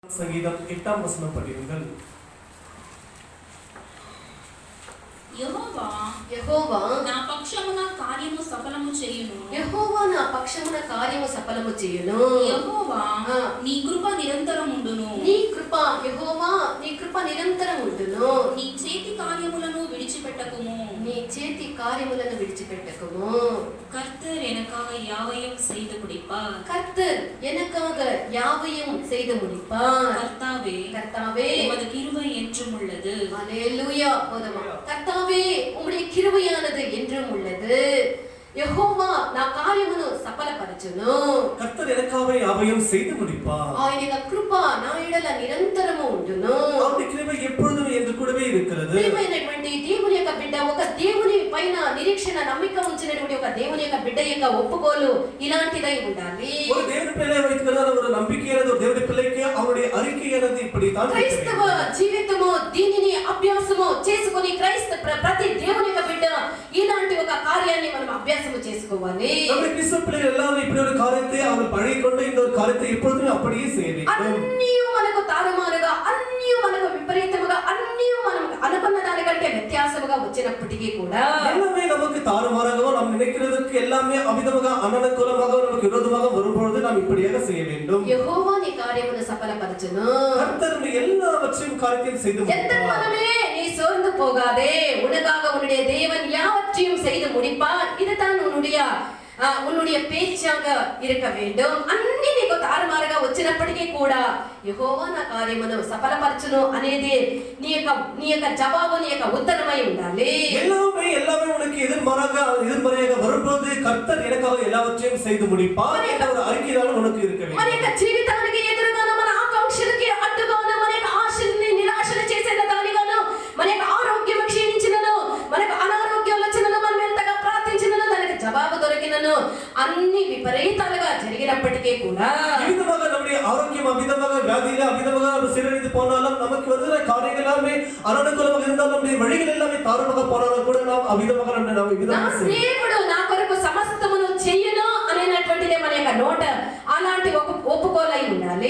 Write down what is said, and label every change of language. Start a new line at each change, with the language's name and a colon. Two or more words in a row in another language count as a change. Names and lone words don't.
Tamil: சங்கீதம் 8ஆம் வசனம் படியுங்கள்.
Telugu: యెహోవా నా పక్షమున కార్యము సఫలము చేయును. యెహోవా నా పక్షమున కార్యము సఫలము చేయును. యెహోవా నీ కృప నిరంతరం ఉండును. నీ కృప యెహోవా నీ కృప నిరంతరం ఉండును. నీ చేతి కార్యములను విడిచిపెట్టకుము. నీ చేతి కార్యములను విడిచిపెట్టకుము.
Tamil: கர்த்தர் எனக்காக யாவையும் செய்து முடிப்பார். கர்த்தர் எனக்காக யாவையும் செய்து முடிப்பார். கர்த்தாவே கர்த்தாவே உமது கிருபை என்றும் உள்ளது. ஹalleluya. போதுமா? கர்த்தாவே உம்முடைய கிருபையானது என்றும் உள்ளது.
Telugu: యెహోవా నా కార్యమును సఫలపరచును.
Tamil: கர்த்தர் எனக்காக யாவையும் செய்து முடிப்பார்.
Telugu: ఆయన యొక్క కృప నా ఎడల నిరంతరము ఉండును.
Tamil: அவருடைய கிருபை எப்பொழுதும் என்று கூடவே இருக்கிறது.
Telugu: ప్రియమైనటువంటి దేవుని యొక్క బిడ్డ, ఒక దేవుని పైన నిరీక్షణ నమ్మిక ఉంచినటువంటి ఒక దేవుని యొక్క బిడ్డ యొక్క ఒప్పుకోలు ఇలాంటిదై ఉండాలి.
Tamil: ஒரு தேவனுடைய பிள்ளை வைத்துக்கிறதான ஒரு நம்பிக்கையானது ஒரு தேவனுடைய பிள்ளைக்கு அவருடைய அறிக்கையானது இப்படி தான்
Telugu: క్రైస్తవ జీవితము దీనిని అభ్యాసము చేసుకొని ప్రతి దేవుని యొక్క బిడ్డ ఇలాంటి ఒక కార్యాన్ని మనం అభ్యాసము చేసుకోవాలి.
Tamil: நம்முடைய கிறிஸ்தவ பிள்ளைகள் எல்லாரும் இப்படி ஒரு காரியத்தை அவர் பழகிக்கொண்டு இந்த ஒரு காரியத்தை எப்பொழுதுமே அப்படியே செய்ய வேண்டும்.
Telugu: అన్నీ మనకు తారుమారుగా, అన్నీ మనకు విపరీతముగా, అన్నీ మనం అనుకున్న దానికంటే వ్యత్యాసముగా వచ్చినప్పటికీ కూడా
Tamil: எல்லாமே நமக்கு தாறுமாறாகவும் நாம் நினைக்கிறதுக்கு எல்லாமே அவிதமாக அனனுகூலமாக நமக்கு விரோதமாக வரும்பொழுது நாம் இப்படியாக செய்ய வேண்டும்.
Telugu: యెహోవా నీ కార్యమును సఫలపరచును.
Tamil: கர்த்தர் எல்லாவற்றையும் காரியத்தையும் செய்து எந்த மனமே நீ சோர்ந்து போகாதே, உனக்காக உன்னுடைய தேவன் யாவற்றையும் செய்து முடிப்பார். இதுதான் உன்னுடைய పేచాக இருக்க வேண்டும்.
Telugu: అన్ని నీకు తారుమారుగా వచ్చినప్పటికీ కూడా యెహోవా నా కార్యమును సఫలపరచును అనేది నీ యొక్క జవాబు, నీ యొక్క ఉత్తరమై ఉండాలి.
Tamil: எல்லாமே உனக்கு எதிர்மறையாக வரும்போது கர்த்தர் எனக்காக எல்லாவற்றையும் செய்து முடிப்பார் என்ற ஒரு அறிக்கைதான் உனக்கு இருக்க வேண்டும்.
Telugu: మన యొక్క జీవితానికి ఎదురుగాను, మన ఆకాంక్షలకి అడ్డుగాను, మన యొక్క ఆశల్ని నిరాశలు చేసే దానిగాను, మన యొక్క ఆరోగ్యం క్షీణించినను, మనకు అనారోగ్యాలు వచ్చినను, మనం ఎంతగా ప్రార్థించినను దానికి జవాబు దొరికినను, అన్ని విపరీతాలుగా జరిగినప్పటికీ కూడా
Tamil: அவிதமாக நம்முடைய ஆரோக்கியம் அவிதமாக வியாதியில அவிதமாக சீரழிந்து போனாலும் நமக்கு வருகிற காரியங்கள் எல்லாமே அனனுகூலமாக இருந்தாலும் நம்முடைய வழிகள் எல்லாமே தாறுமாக போனாலும் கூட நாம் அவிதமாக
Telugu: దేవుడు నా కొరకు సమస్తమును చెయ్యును అనేటువంటిదే మన యొక్క నోట అలాంటి ఒక ఒప్పుకోలై ఉండాలి.